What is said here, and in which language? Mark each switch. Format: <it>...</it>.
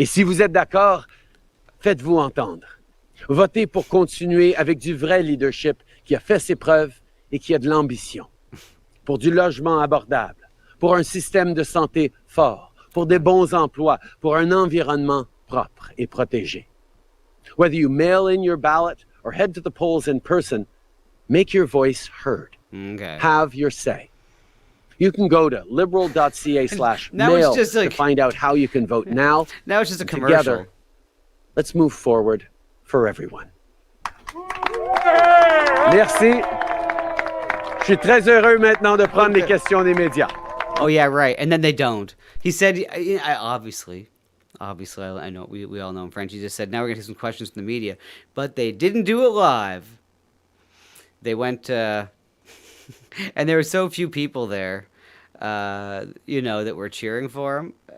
<fr>Et si vous êtes d'accord, faites-vous entendre. Votez pour continuer avec du vrai leadership qui a fait ses preuves et qui a de l'ambition. Pour du logement abordable, pour un système de santé fort, pour des bons emplois, pour un environnement propre et protégé.</fr> <en>Whether you mail in your ballot or head to the polls in person, make your voice heard. Okay. Have your say. You can go to liberal.ca/mail to find out how you can vote now. Now it's just a commercial. Together, let's move forward for everyone.</en> <fr>Merci. Je suis très heureux maintenant de prendre les questions des médias.</fr> <en>Oh yeah, right. And then they don't. He said, obviously, I know we all know him French. He just said, now we're gonna take some questions from the media, but they didn't do it live. They went, and there were so few people there, that were cheering for him.</en>